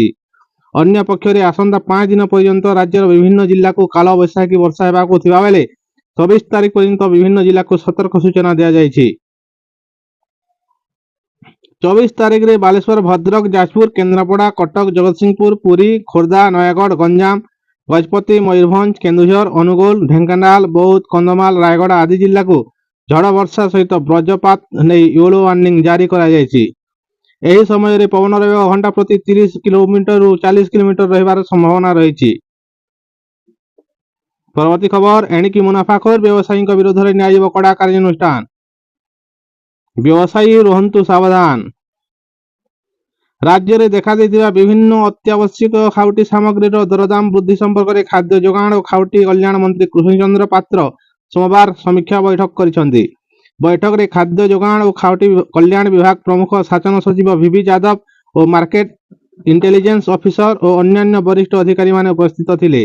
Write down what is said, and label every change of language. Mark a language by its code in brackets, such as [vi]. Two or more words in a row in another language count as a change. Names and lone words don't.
[or] ଅନ୍ୟ ପକ୍ଷରେ ଆସନ୍ତା 5 ଦିନ ପର୍ଯ୍ୟନ୍ତ ରାଜ୍ୟର ବିଭିନ୍ନ ଜିଲ୍ଲା କୁ କାଳ ବୈଶାଖୀ ବର୍ଷା ହେବାକୁ ଥିବା ବେଳେ 26 ତାରିଖ ପର୍ଯ୍ୟନ୍ତ ବିଭିନ୍ନ ଜିଲ୍ଲା କୁ ସତର୍କ ସୂଚନା ଦିଆ ଯାଉଛି। 24 ତାରିଖ ରେ ବାଲେଶ୍ୱର, ଭଦ୍ରକ, ଯାଜପୁର, କେନ୍ଦ୍ରାପଡ଼ା, କଟକ, ଜଗତସିଂହପୁର, ପୁରୀ, ଖୋର୍ଦ୍ଧା, ନୟାଗଡ଼, ଗଞ୍ଜାମ, ଗଜପତି, ମୟୂରଭଞ୍ଜ, କେନ୍ଦୁଝର, ଅନୁଗୋଳ, ଢେଙ୍କାନାଳ, ବୌଦ୍ଧ, କନ୍ଧମାଳ, ରାୟଗଡ଼ା ଆଦି ଜିଲ୍ଲା କୁ ଝଡ଼ ବର୍ଷା ସହିତ ବଜ୍ରପାତ ନେଇ [en] yellow warning [or] ଜାରି କରା ଯାଉଛି। ଏହି ସମୟ ରେ ପବନ ବେଗ ଘଣ୍ଟା ପ୍ରତି 30 କିଲୋମିଟର ରୁ 40 କିଲୋମିଟର ରହିବାର ସମ୍ଭାବନା ରହିଛି। ପରବର୍ତ୍ତୀ ଖବର, ଏଣିକି ମୁନାଫାଖୋର ବ୍ୟବସାୟୀ ବିରୋଧ ରେ ନିଆଯିବ କଡ଼ା କାର୍ଯ୍ୟାନୁଷ୍ଠାନ। ବ୍ୟବସାୟୀ ରୁହନ୍ତୁ ସାବଧାନ। ରାଜ୍ୟରେ ଦେଖାଦେଇଥିବା ବିଭିନ୍ନ ଅତ୍ୟାବଶ୍ୟକ ଖାଉଟି ସାମଗ୍ରୀର ଦରଦାମ ବୃଦ୍ଧି ସମ୍ପର୍କରେ ଖାଦ୍ୟ ଯୋଗାଣ ଓ ଖାଉଟି କଲ୍ୟାଣ ମନ୍ତ୍ରୀ କୃଷ୍ଣଚନ୍ଦ୍ର ପାତ୍ର ସୋମବାର ସମୀକ୍ଷା ବୈଠକ କରିଛନ୍ତି। ବୈଠକରେ ଖାଦ୍ୟ ଯୋଗାଣ ଓ ଖାଉଟି କଲ୍ୟାଣ ବିଭାଗ ପ୍ରମୁଖ ଶାସନ ସଚିବ ଭିଭି ଯାଦବ ଓ ମାର୍କେଟ ଇଣ୍ଟେଲିଜେନ୍ସ ଅଫିସର ଓ ଅନ୍ୟାନ୍ୟ ବରିଷ୍ଠ ଅଧିକାରୀମାନେ ଉପସ୍ଥିତ ଥିଲେ।